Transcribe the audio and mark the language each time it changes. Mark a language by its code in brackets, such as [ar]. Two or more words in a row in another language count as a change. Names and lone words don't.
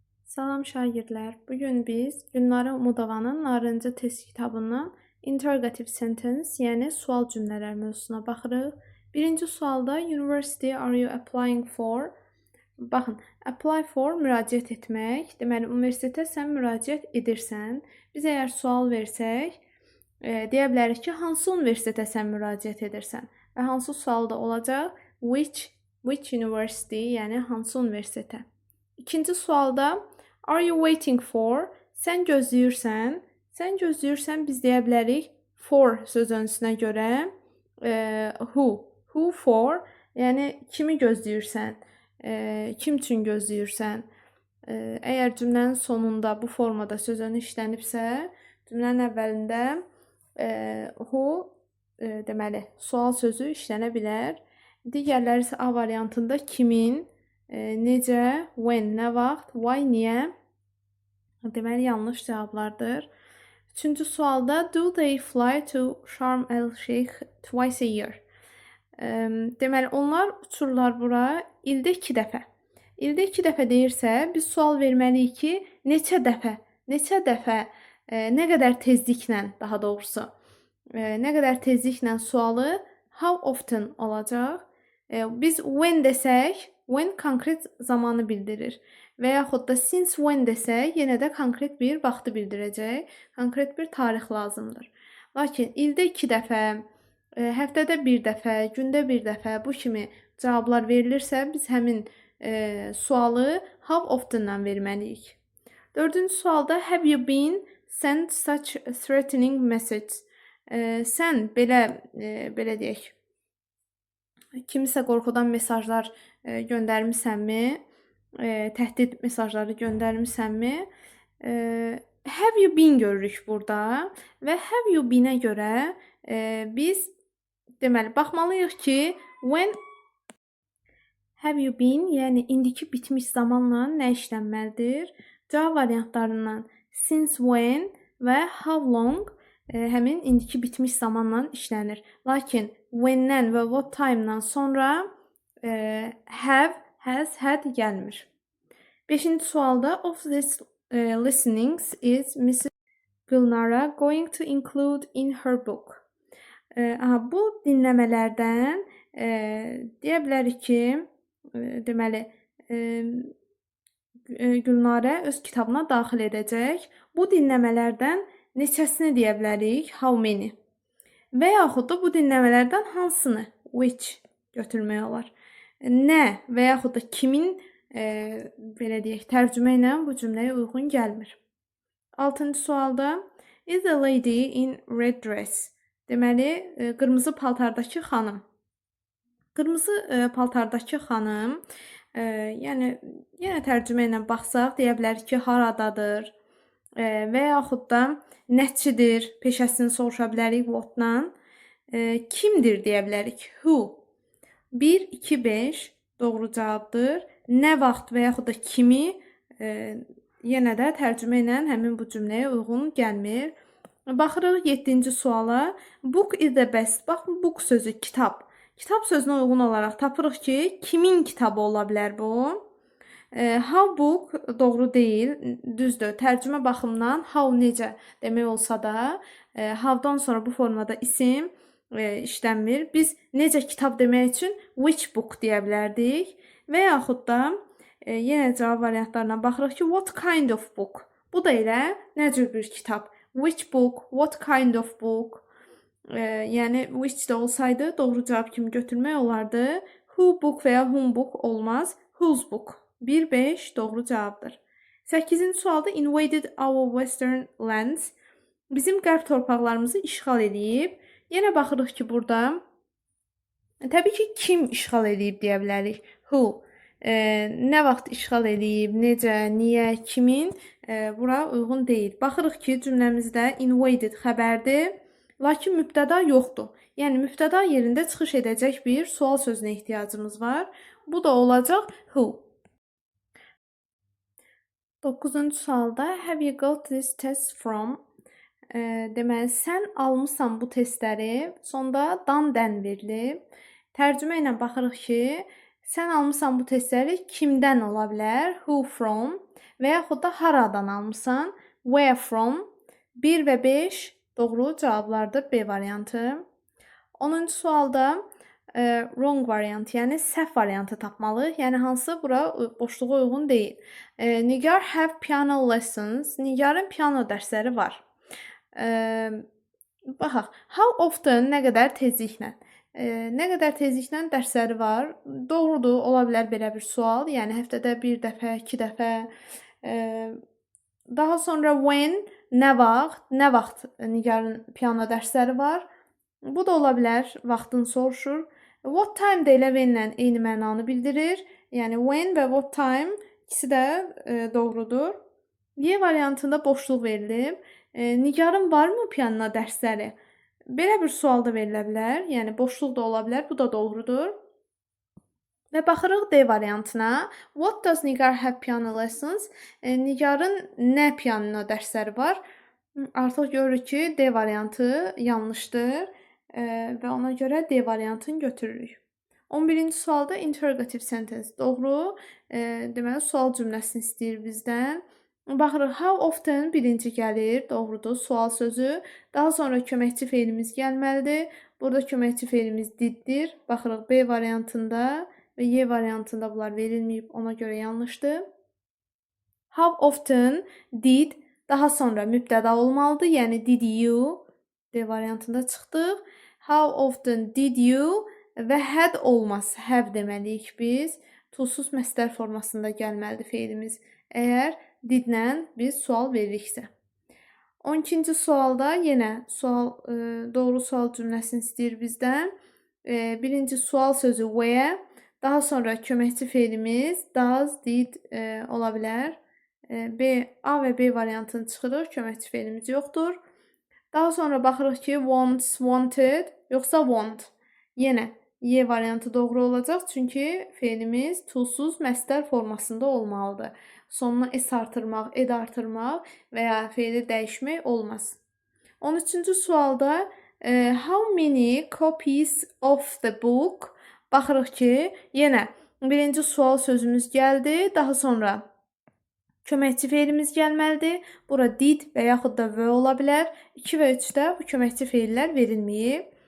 [az] Salam şagirdlər. Bugün biz Gülnara Umudovanın Narıncı test kitabından [en] interrogative sentence, [az] yəni sual cümlələr mövzusuna baxırıq. Birinci sualda [en] University are you applying for? [az] Baxın, [en] apply for [az] müraciət etmək. Deməli, universitetə sən müraciət edirsən. Biz əgər sual versək, deyə bilərik ki, hansı universitetə sən müraciət edirsən? Və hansı sualda olacaq? [en] Which university, [az] yəni hansı universitetə? İkinci sualda [en] are you waiting for? [az] Sən gözləyirsən. Sən gözləyirsən, biz deyə bilərik for sözünün görə who. [en] Who for? [az] Yəni kimi gözləyirsən? Kim üçün gözləyirsən? Əgər cümlənin sonunda bu formada sözün işlənibsə, cümlənin əvvəlində who deməli sual sözü işlənə bilər. Digərləri isə A variantında kimin, necə, when, nə vaxt, why, niyə? Deməli, yanlış cavablardır. Üçüncü sualda [en] do they fly to Sharm el-Sheikh twice a year? [az] Deməli, onlar uçurlar bura ildə 2 dəfə. İldə 2 dəfə deyirsə, biz sual verməliyik ki, neçə dəfə, nə qədər tezliklə, daha doğrusu, nə qədər tezliklə sualı [en] how often [az] olacaq. Biz when desək, when konkret zamanı bildirir. Və yaxud da [en] since when [az] desək, yenə də konkret bir vaxtı bildirəcək. Konkret bir tarix lazımdır. Lakin ildə 2 dəfə, həftədə 1 dəfə, gündə 1 dəfə bu kimi cavablar verilirsə, biz həmin sualı [en] how often- [az] la verməliyik. Dördüncü sualda [en] have you been sent such a threatening message? [az] Sən belə deyək, kimisə qorxudan mesajlar göndərmisənmi? Təhdid mesajları göndərmisənmi? [en] Have you been [az] görürük burada və [en] have you been- [az] ə görə biz deməli baxmalıyıq ki, [en] when have you been, [az] yəni indiki bitmiş zamanla nə işlənməlidir? Cavab variantlarından [en] since when [az] və [en] how long [az] həmin indiki bitmiş zamanla işlənir. Lakin when-dən və [en] what time- [az] dan sonra [en] have, has, had [az] gəlmir. 5-ci sualda [en] of this listenings is Mrs. Gülnara going to include in her book? [az] Bu dinləmələrdən deyə bilərik ki, deməli, Gülnara öz kitabına daxil edəcək. Bu dinləmələrdən neçəsini deyə bilərik? [en] How many? [az] Və yaxud da bu dinləmələrdən hansını? Which götürmək olar. Nə və yaxud da kimin belə deyək, tərcümə ilə bu cümləyə uyğun gəlmir. 6-cı sualda [en] is a lady in red dress? [az] Deməli, qırmızı paltardakı xanım. Qırmızı paltardakı xanım, yəni yenə tərcümə ilə baxsaq, deyə bilərik ki, haradadır və yaxud da nəçidir, peşəsini soruşa bilərik what-dan. Kimdir deyə bilərik, who. 1, 2, 5 doğru cavabdır. Nə vaxt və yaxud da kimi yenə də tərcümə ilə həmin bu cümləyə uyğun gəlmir. Baxırıq 7-ci suala. [en] Book is the best. [az] Bax, book sözü kitab. Kitab sözünə uyğun olaraq tapırıq ki, kimin kitabı ola bilər bu? [en] How book [az] doğru deyil, düzdür. Tərcümə baxımından how necə demək olsa da, how'dan sonra bu formada isim işlənmir. Biz necə kitab demək üçün [en] which book [az] deyə bilərdik. Və yaxud da yenə cavab variantlarına baxırıq ki, [en] what kind of book? [az] Bu da elə nə cür bir kitab? [en] Which book? What kind of book? [az] Yəni which də olsaydı doğru cavab kimi götürmək olardı. [en] Who book [az] və ya [en] whom book olmaz. Whose book? [az] 1-5 doğru cavabdır. 8-ci sualda [en] invaded our western lands. [az] Bizim qərb torpaqlarımızı işğal edib. Yenə baxırıq ki, burada təbii ki, kim işğal edib deyə bilərik. [en] Who. [az] Nə vaxt işğal edib, necə, niyə, kimin bura uyğun deyil. Baxırıq ki, cümləmizdə invaded xəbərdir, lakin mübtəda yoxdur. Yəni, mübtəda yerində çıxış edəcək bir sual sözünə ehtiyacımız var. Bu da olacaq [en] who. [az] 9-cu sualda [en] have you got this test from? [az] Deməli, sən almısan bu testləri, sonda dan dən verilib. Tərcümə ilə baxırıq ki, Sən almısan bu testləri kimdən ola bilər? [en] Who from [az] və yaxud da haradan almısan? [en] Where from? [az] 1 və 5 doğru cavablardır B variantı. 10-cu sualda [en] wrong variant, [az] yəni səhv variantı tapmalıyıq. Yəni hansı bura boşluğa uyğun deyil. Nigar [en] have piano lessons. [az] Nigarın piano dərsləri var. Baxaq. [en] How often [az] nə qədər tezliklə? Nə qədər tezliklə dərsləri var? Doğrudur, ola bilər belə bir sual. Yəni həftədə 1 dəfə, 2 dəfə. Daha sonra when nə vaxt? Nə vaxt Nigarın piano dərsləri var? Bu da ola bilər, vaxtını soruşur. [en] What time [az] də elə when-lə eyni mənanı bildirir. Yəni when və [en] what time [az] ikisi də doğrudur. Y variantında boşluq verilib. Nigarın varmı piano dərsləri? Belə bir sual da verilə bilər. Yəni boşluq da ola bilər. Bu da doğrudur. Və baxırıq D variantına. [en] What does Nigar have piano lessons? [az] Nigarın nə piano dərsləri var? Artıq görürük ki, D variantı yanlışdır. Və ona görə D variantını götürürük. 11-ci sualda [en] interrogative sentence [az] doğru. Deməli, sual cümləsini istəyir bizdən. Baxırıq, [en] how often [az] birinci gəlir, doğrudur, sual sözü. Daha sonra köməkçi feilimiz gəlməlidir. Burada köməkçi feilimiz diddir. Baxırıq, B variantında və Y variantında bunlar verilməyib, ona görə yanlışdır. [en] How often did, [az] daha sonra mübtəda olmalıdır, yəni [en] did you, [az] D variantında çıxdıq. [en] How often did you və had olmaz, have [az] deməliyik biz. Tulsuz məsdər formasında gəlməlidir feilimiz. Əgər didlə biz sual veririksə. 12-ci sualda yenə doğru sual cümləsini istəyir bizdən. Birinci sual sözü where, daha sonra köməkçi feilimiz [en] does, did [az] ola bilər. A və B variantını çıxırıq, köməkçi feilimiz yoxdur. Daha sonra baxırıq ki, [en] wants, wanted, [az] yoxsa want. Yenə Y variantı doğru olacaq, çünki feilimiz tulsuz məsdər formasında olmalıdır. Sonuna S artırmaq, ed artırmaq və ya feili dəyişmək olmaz. 13-cü sualda [en] how many copies of the book? [az] Baxırıq ki, yenə birinci sual sözümüz gəldi, daha sonra köməkçi feilimiz gəlməlidir. Bura did və yaxud da were ola bilər. 2 və 3-də bu köməkçi feillər verilməyib.